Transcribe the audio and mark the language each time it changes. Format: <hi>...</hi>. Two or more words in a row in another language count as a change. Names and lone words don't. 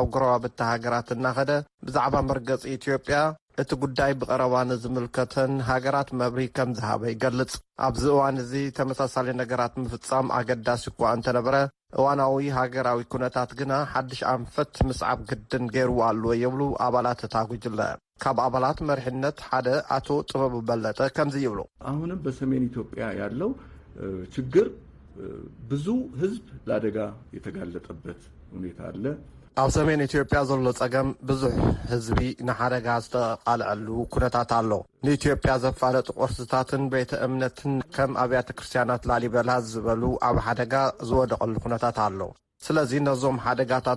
<ti>ጎረባብቲ ሃገራት እናኸደ ብዛዕባ መርገፂ ኢትዮጵያ እቲ ጉዳይ ብቐረባ ንዝምልከተን ሃገራት መብሪ ከም ዝሃበ ይገልጽ። ኣብዚ እዋን እዚ ተመሳሳሊ ነገራት ምፍጻም ኣገዳሲ እኳ እንተነበረ እዋናዊ ሃገራዊ ኩነታት ግና ሓድሽ ኣንፈት ምስዓብ ግድን ገይርዎ ኣለዎ የብሉ ኣባላት እታ ጉጅለ። ካብ አባላት መርሕነት ሓደ አቶ ጥበቡ በለጠ ከምዚ ይብሉ።</ti> <am>አሁንም በሰሜን ኢትዮጵያ ያለው ችግር ብዙ ህዝብ ለአደጋ የተጋለጠበት ሁኔታ አለ።</am> <ti>ኣብ ሰሜን ኢትዮጵያ ዘሎ ጸገም ብዙሕ ህዝቢ ንሓደጋ ዝተቃልዐሉ ኩነታት ኣሎ። ንኢትዮጵያ ዘፋለጡ ቅርስታትን ቤተ እምነትን ከም ኣብያተ ክርስቲያናት ላሊበላ ዝበሉ ኣብ ሓደጋ ዝወደቐሉ ኩነታት ኣሎ። ስለዚ ነዞም ሓደጋታት</ti>